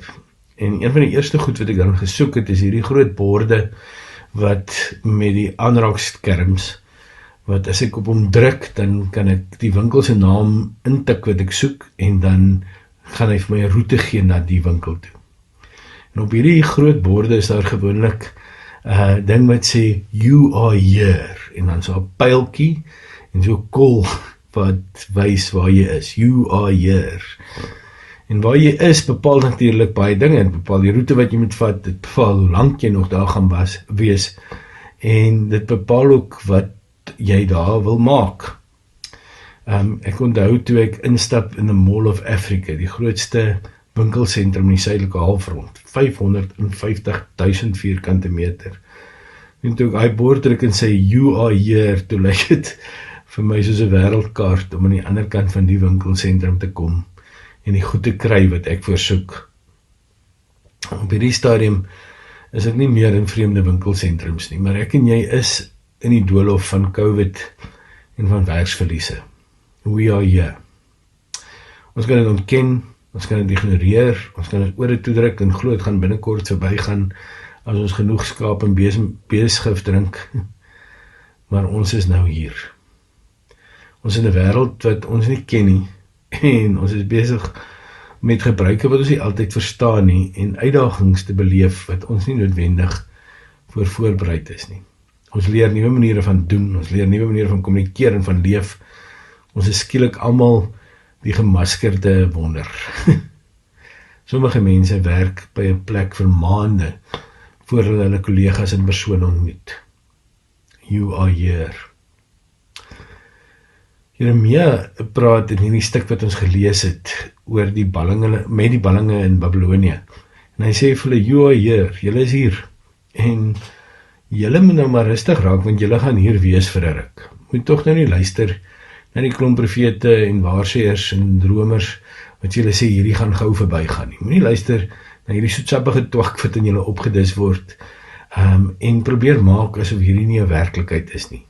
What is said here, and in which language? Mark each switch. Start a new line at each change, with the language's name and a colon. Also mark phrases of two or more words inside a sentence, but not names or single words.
Afrikaans: En een van die eerste goed wat ek dan gesoek het, is hierdie groot borde wat met die aanraakskerms wat as ek op hom druk, dan kan ek die winkel se naam intik wat ek soek, en dan gaan hy vir my 'n roete gee na die winkel toe. En op hierdie groot borde is daar gewoonlik ding wat sê,
English: you are here,
Afrikaans: en dan so 'n pyltjie, en so 'n kol wat wys waar jy is,
English: you are here.
Afrikaans: En waar jy is, bepaal natuurlik baie dinge, dit bepaal die roete wat jy moet vat, dit bepaal hoe lank jy nog daar gaan wees, en dit bepaal ook wat jy daar wil maak. Ek onthou toe ek instap in the Mall of Africa, die grootste winkelsentrum in die suidelike halfrond, 550.000 vierkante meter. En toe ek hy bord druk en sê,
English: you are here,
Afrikaans: toe lyk dit vir my soos 'n wêreldkaart om aan die ander kant van die winkelsentrum te kom en die goed te kry wat ek voorsoek. Op hierdie stadium is ek nie meer in vreemde winkelsentrums nie, maar ek en jy is in die doolhof van COVID en van werksverliese.
English: We are here.
Afrikaans: Ons kan dit ontken, ons kan dit ignoreer, ons kan dit ore toedruk en glo dit gaan binnekort verbygaan as ons genoeg skaap en beesgif drink. Maar ons is nou hier. Ons is in 'n wêreld wat ons nie ken nie, en ons is besig met gebruike wat ons nie altyd verstaan nie, en uitdagings te beleef wat ons nie noodwendig voorbereid is nie. Ons leer nuwe maniere van doen, ons leer nuwe maniere van kommunikeer en van leef. Ons is skielik almal die gemaskerde wonder. Sommige mense werk by 'n plek vir maande voor hulle kollegas in persoon ontmoet.
English: You are here.
Afrikaans: Jeremia praat in hierdie stuk wat ons gelees het oor met die ballinge in Babylonië. En hy sê vir hulle,
English: you are here,
Afrikaans: julle is hier. En julle moet nou maar rustig raak, want julle gaan hier wees vir 'n ruk. Moet tog nou nie luister na die klomp profete en waarsêers en dromers wat julle sê hierdie gaan gou verbygaan nie. Moenie luister na hierdie soetsappige twak wat in julle opgedis word en probeer maak asof hierdie nie 'n werklikheid is nie.